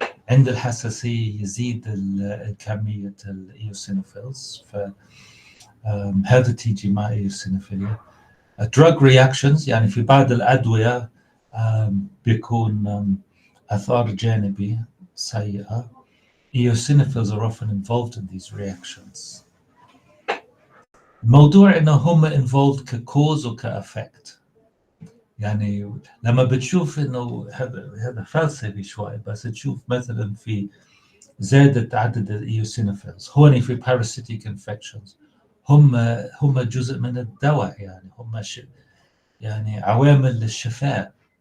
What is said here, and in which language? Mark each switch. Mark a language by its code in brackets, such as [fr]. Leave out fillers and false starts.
[ar] عند الحساسية يزيد كمية الإيوسينوفيلز، فهذا تيجي مع إيوسينوفيليا. [en] drug reactions، [ar] يعني في بعض الأدوية بيكون آثار جانبي سيئة. [en] Eosinophils are often involved in these reactions. [ar] الموضوع إنه هم involved ككوز وكأفكت. يعني لما بتشوف إنه هذا فلسفي شوي، بس تشوف مثلا في زادت عدد الإيوسينوفيلز هون في parasitic infections، هم جزء من الدواء، يعني هم يعني عوامل للشفاء.